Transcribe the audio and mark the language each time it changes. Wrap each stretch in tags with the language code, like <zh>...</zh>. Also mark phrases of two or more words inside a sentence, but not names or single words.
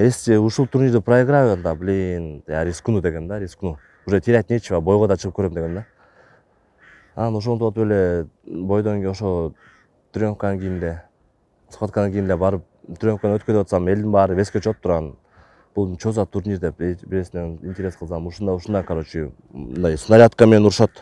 <ky>Если ушул турнирди проиграю, анда,</ky> <ru>блин, я рискну</ru> <ky>дегем да,</ky> <ru>рискну. Уже терять нечего,</ru> <ky>бойго да чыгып көрөм дегем да. Анан ошентип атып эле бойдон кийин ошо тренировканын кийин эле, схватканын кийин эле барып тренировканы өткөзүп атсам, элдин баары веске чогуп турган. Бул</ky> <ru>чо за турнир</ru> <ky>деп биресинен интерес кылсам, ушундай, короче, мындай снарядка менен урушат.</ky>